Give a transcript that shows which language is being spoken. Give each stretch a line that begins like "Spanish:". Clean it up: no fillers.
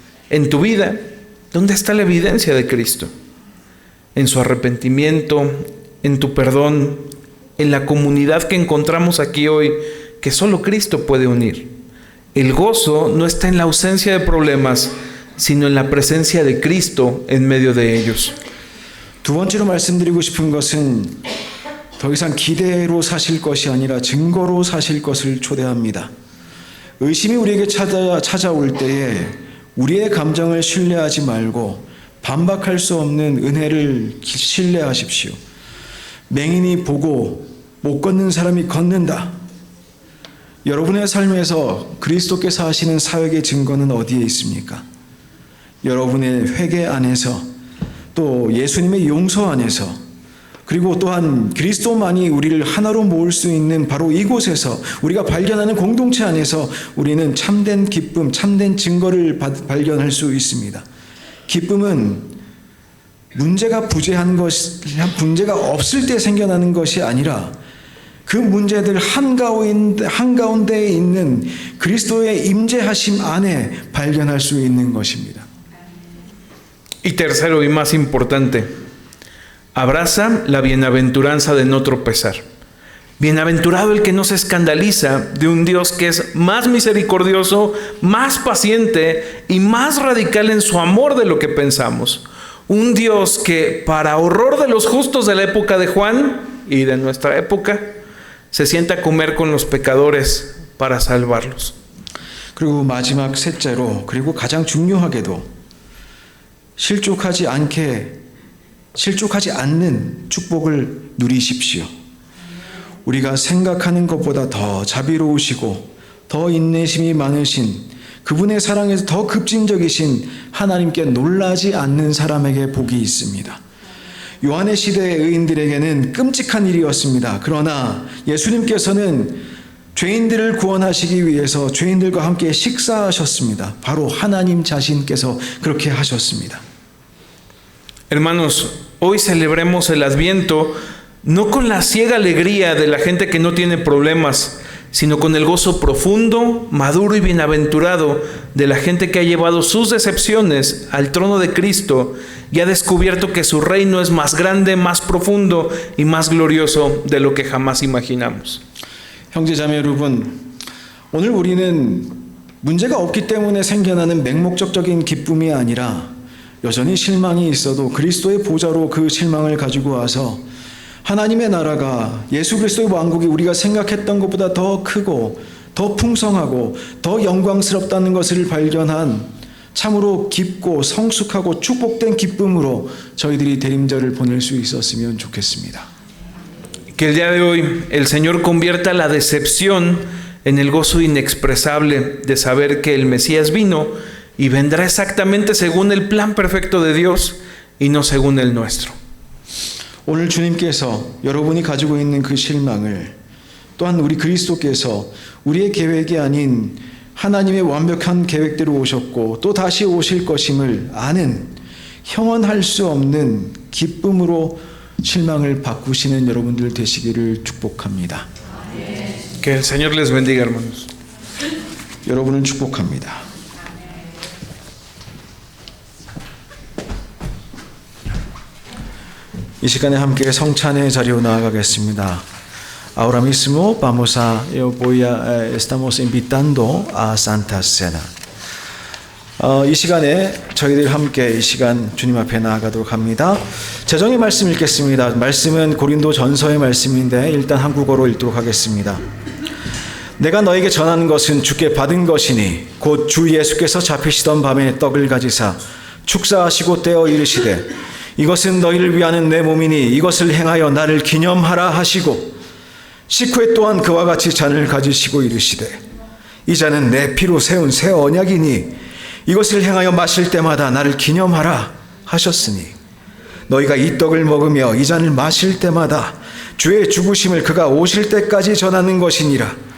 Spanish: En tu vida, ¿dónde está la evidencia de Cristo? En su arrepentimiento, en tu perdón, en la comunidad que encontramos aquí hoy, que solo Cristo puede unir. El gozo no está en la ausencia de problemas, sino en la presencia de Cristo en medio de ellos.
Korean: 두 번째로 말씀드리고 싶은 것은 더 이상 기대로 사실 것이 아니라 증거로 사실 것을 초대합니다. 의심이 우리에게 찾아올 때에 우리의 감정을 신뢰하지 말고 반박할 수 없는 은혜를 신뢰하십시오. 맹인이 보고 못 걷는 사람이 걷는다. 여러분의 삶에서 그리스도께서 하시는 사역의 증거는 어디에 있습니까? 여러분의 회개 안에서 또 예수님의 용서 안에서 그리고 또한 그리스도만이 우리를 하나로 모을 수 있는 바로 이곳에서 우리가 발견하는 공동체 안에서 우리는 참된 기쁨, 참된 증거를 발견할 수 있습니다. 기쁨은 문제가 없을 때 생겨나는 것이 아니라 그 문제들 한가운데에 있는 그리스도의 임재하심 안에 발견할 수 있는 것입니다.
Spanish: Y tercero y más importante, abraza la bienaventuranza de no tropezar. Bienaventurado el que no se escandaliza de un Dios que es más misericordioso, más paciente y más radical en su amor de lo que pensamos. Un Dios que, para horror de los justos de la época de Juan y de nuestra época, se sienta a comer con los pecadores para salvarlos.
Korean: 그리고 마지막 셋째로 그리고 가장 중요하게도 실족하지 않는 축복을 누리십시오. 우리가 생각하는 것보다 더 자비로우시고 더 인내심이 많으신 그분의 사랑에서 더 급진적이신 하나님께 놀라지 않는 사람에게 복이 있습니다. 요한의 시대의 의인들에게는 끔찍한 일이었습니다. 그러나 예수님께서는 죄인들을 구원하시기 위해서 죄인들과 함께 식사하셨습니다. 바로 하나님 자신께서 그렇게 하셨습니다.
Spanish: Hermanos, hoy celebremos el Adviento no con la ciega alegría de la gente que no tiene problemas, sino con el gozo profundo, maduro y bienaventurado de la gente que ha llevado sus decepciones al trono de Cristo y ha descubierto que su reino es más grande, más profundo y más glorioso de lo que jamás imaginamos.
Korean: 형제자매 여러분, 오늘 우리는 문제가 없기 때문에 생겨나는 맹목적인 기쁨이 아니라 여전히 실망이 있어도 그리스도의 보좌로 그 실망을 가지고 와서 하나님의 나라가 예수 그리스도의 왕국이 우리가 생각했던 것보다 더 크고 더 풍성하고 더 영광스럽다는 것을 발견한 참으로 깊고 성숙하고 축복된 기쁨으로 저희들이 대림절을 보낼 수 있었으면 좋겠습니다.
Spanish: Que el día de hoy el Señor convierta la decepción en el gozo inexpresable de saber que el Mesías vino y vendrá exactamente según el plan perfecto de Dios y no según el nuestro.
Korean: 오늘 주님께서 여러분이 가지고 있는 그 실망을 또한 우리 그리스도께서 우리의 계획이 아닌 하나님의 완벽한 계획대로 오셨고 또 다시 오실 것임을 아는 형언할 수 없는 기쁨으로 실망을 바꾸시는 여러분들 되시기를 축복합니다.
Spanish: Que el Señor les bendiga, hermanos.
Korean: 여러분을 축복합니다. 이 시간에 함께 성찬의 자리로 나아가겠습니다.
Spanish: Ahora mismo estamos invitando a Santa Cena.
Korean: 이 시간에 저희들 함께 이 시간 주님 앞에 나아가도록 합니다. 재정의 말씀 읽겠습니다. 말씀은 고린도 전서의 말씀인데 일단 한국어로 읽도록 하겠습니다. 내가 너에게 전하는 것은 주께 받은 것이니 곧 주 예수께서 잡히시던 밤에 떡을 가지사 축사하시고 떼어 이르시되 이것은 너희를 위하는 내 몸이니 이것을 행하여 나를 기념하라 하시고 식후에 또한 그와 같이 잔을 가지시고 이르시되 이 잔은 내 피로 세운 새 언약이니 이것을 행하여 마실 때마다 나를 기념하라 하셨으니 너희가 이 떡을 먹으며 이 잔을 마실 때마다 주의 죽으심을 그가 오실 때까지 전하는 것이니라.